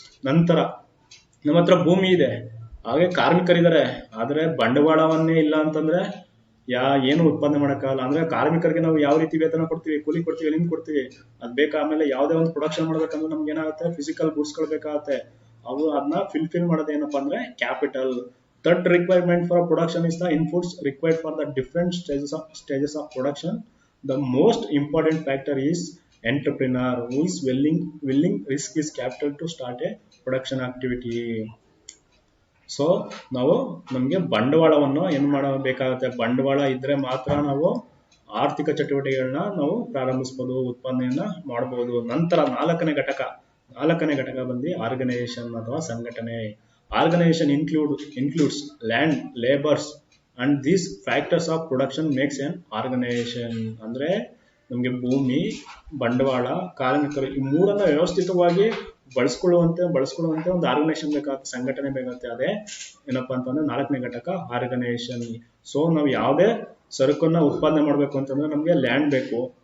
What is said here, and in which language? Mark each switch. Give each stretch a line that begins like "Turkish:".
Kannada: ನಂತರ ನಮ್ಮ ಹತ್ರ ಭೂಮಿ ಇದೆ, ಹಾಗೆ ಕಾರ್ಮಿಕರಿದ್ದಾರೆ, ಆದ್ರೆ ಬಂಡವಾಳವನ್ನೇ ಇಲ್ಲ ಅಂತಂದ್ರೆ ಏನು ಉತ್ಪಾದನೆ ಮಾಡಕ್ಕಾಗಲ್ಲ. ಅಂದ್ರೆ ಕಾರ್ಮಿಕರಿಗೆ ನಾವು ಯಾವ ರೀತಿ ವೇತನ ಕೊಡ್ತೀವಿ, ಕೂಲಿ ಕೊಡ್ತೀವಿ, ಎಲ್ಲಿಂದ ಕೊಡ್ತೀವಿ, ಅದ್ ಬೇಕಾ. ಆಮೇಲೆ ಯಾವ್ದೇ ಒಂದು ಪ್ರೊಡಕ್ಷನ್ ಮಾಡ್ಬೇಕಂದ್ರೆ ನಮ್ಗೆ ಏನಾಗುತ್ತೆ ಫಿಸಿಕಲ್ ಗುಡ್ಸ್ಗಳು ಬೇಕಾಗತ್ತೆ. ಅದನ್ನ ಫಿಲ್ಫಿಲ್ ಮಾಡೋದು ಏನಪ್ಪಾ ಅಂದ್ರೆ capital.
English: Third requirement for production is the inputs required for the different stages of production. The most important factor is entrepreneur who is willing risk his capital to start a production activity.
Kannada: So ನಮಗೆ ಬಂಡವಾಳವನ್ನು ಏನು ಮಾಡಬೇಕಾಗುತ್ತೆ, ಬಂಡವಾಳ ಇದ್ರೆ ಮಾತ್ರ ನಾವು ಆರ್ಥಿಕ ಚಟುವಟಿಕೆಗಳನ್ನ ನಾವು ಪ್ರಾರಂಭಿಸಬಹುದು, ಉತ್ಪಾದನೆಯನ್ನ ಮಾಡಬಹುದು. ನಂತರ ನಾಲ್ಕನೇ ಘಟಕ ಬಂದು ಆರ್ಗನೈಸೇಷನ್ ಅಥವಾ ಸಂಘಟನೆ.
English: Organization includes land, labors and these factors of production makes an organization.
Kannada: ಅಂದ್ರೆ ನಮಗೆ ಭೂಮಿ, ಬಂಡವಾಳ, ಕಾರ್ಮಿಕರು ಈ ಮೂರನ್ನ ವ್ಯವಸ್ಥಿತವಾಗಿ ಬಳಸ್ಕೊಳ್ಳುವಂತೆ ಒಂದು ಆರ್ಗನೈಸೇಷನ್ ಬೇಕಾಗುತ್ತೆ, ಸಂಘಟನೆ ಬೇಕಾಗುತ್ತೆ. ಅದೇ ಏನಪ್ಪಾ ಅಂತಂದ್ರೆ ನಾಲ್ಕನೇ ಘಟಕ ಆರ್ಗನೈಸೇಷನ್. ಸೊ ನಾವು ಯಾವುದೇ ಸರಕನ್ನ ಉತ್ಪಾದನೆ ಮಾಡ್ಬೇಕು ಅಂತಂದ್ರೆ ನಮ್ಗೆ ಲ್ಯಾಂಡ್ ಬೇಕು.